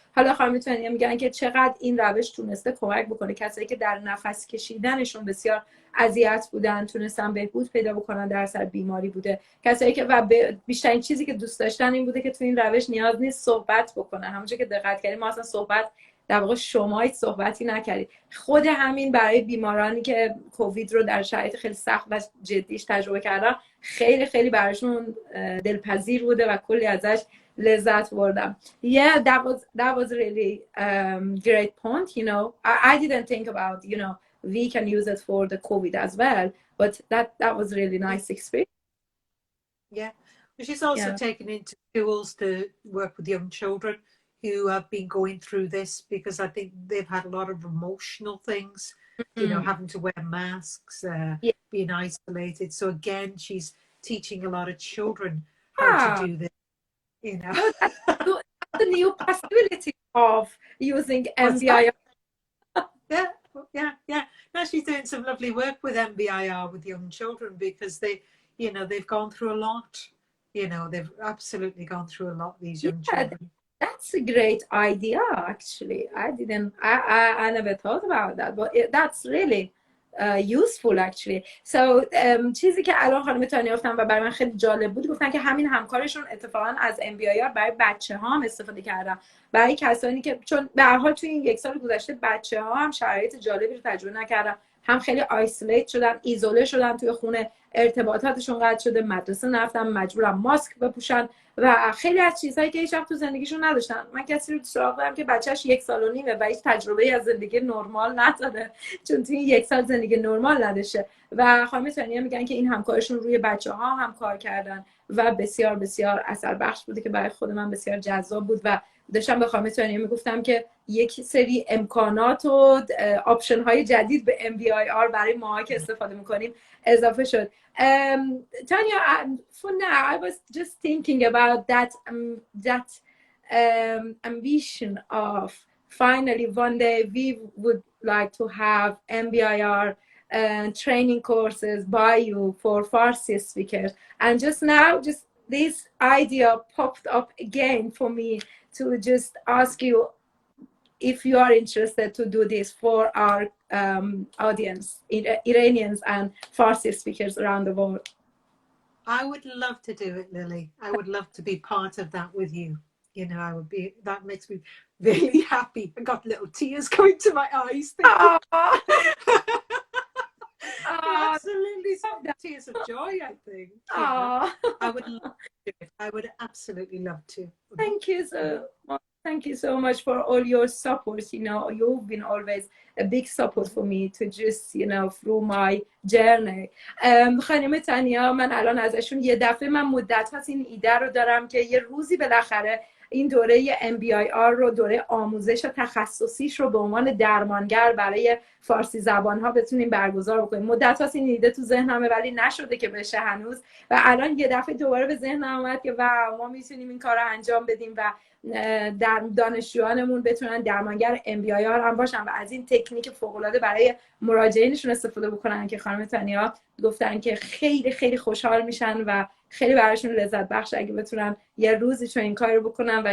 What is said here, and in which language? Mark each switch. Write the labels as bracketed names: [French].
[Persian] حالا خانم تانیا میگن که چقدر این روش تونسته کمک بکنه کسایی که در نفس کشیدنشون بسیار اذیت بودن تونستن بهبود پیدا بکنن در اثر بیماری بوده، کسایی که و بیشترین چیزی که دوست داشتن این بوده که تو این روش نیاز نیست صحبت بکنن. همونجوری که دقت کردیم ما اصلا صحبت در واقع شما هیچ صحبتی نکردید. خود همین برای بیمارانی که کووید رو در شرایط خیلی سخت و جدیش تجربه کردن خیلی خیلی براشون دلپذیر بوده و کلی ازش لذت بردم. [English] Yeah, that was really great point. I didn't think about we can use it for the COVID as well, but that was really nice experience. Yeah, she's also taken into schools to work with young children who have been going through this, because I think they've had a lot of emotional things, having to wear masks, being isolated. So again, she's teaching a lot of children how to do this, you know. No, that's the new possibility of using MBIR. Yeah. Now she's doing some lovely work with MBIR with young children because they've gone through a lot. You know, they've absolutely gone through a lot, these young children. That's a great idea, actually. I never thought about that, but that's really useful actually. [Persian] So چیزی که الان خانم تانیا گفتن و برای من خیلی جالب بود، گفتن که همین همکارشون اتفاقا از MBIR برای بچه ها هم استفاده کردن، برای کسانی که چون به هر حال توی این یک سال گذشته بچه ها هم شرایط جالبی رو تجربه نکردن، هم خیلی آیسولیت شدن، ایزوله شدن توی خونه، ارتباطاتشون قطع شده، مدرسه نرفتن، مجبورن ماسک بپوشن و خیلی از چیزهایی که هیچ وقت تو زندگیشون نداشتن. من کسی رو سراغ دارم که بچه‌ش 1 سال و نیمه و هیچ تجربه از زندگی نرمال نداره، چون توی 1 سال زندگی نرمال نداشته و خانم تانیا میگن که این همکارشون روی بچه‌ها هم کار کردن و بسیار بسیار اثر بخش بوده که برای خود من بسیار جذاب بود و داشتم به خانم تانیا میگفتم که یک سری امکانات و آپشن های جدید به MBIR برای ما که استفاده میکنیم اضافه شد. [English] Tanya, for now, I was just thinking about that ambition of finally one day we would like to have MBIR training courses by you for Farsi speakers, and just now, just this idea popped up again for me to just ask you if you are interested to do this for our audience, Iranians and Farsi speakers around the world. I would love to do it, Lily. I would love to be part of that with you. You know, that makes me really happy. I got little tears going to my eyes. Absolutely, some tears of joy, I think. I would love to do it. I would absolutely love to. Thank you so much. Thank you so much for all your support. You know, you've been always a big support for me to just, through my journey. [Persian] خانم تانیا، من الان ازشون یه دفعه من مدت هست این ایده رو دارم که یه روزی بالاخره این دوره MBIR رو، دوره آموزش تخصصیش رو به عنوان درمانگر برای فارسی زبان ها بتونیم برگزار بکنیم. مدت هست این ایده تو ذهنمه ولی نشده که بشه هنوز و الان یه دفعه دوباره به ذهنم اومد که ما میتونیم این کار رو انجام بدیم و در دانشجویانمون بتونن درمانگر MBIR هم باشن و از این تکنیک فوق‌العاده برای مراجعینشون استفاده بکنن که خانم تانیا گفتن که خیلی خیلی خوشحال میشن و خیلی براشون لذت بخش اگه بتونن یه روزی چون این کارو بکنن.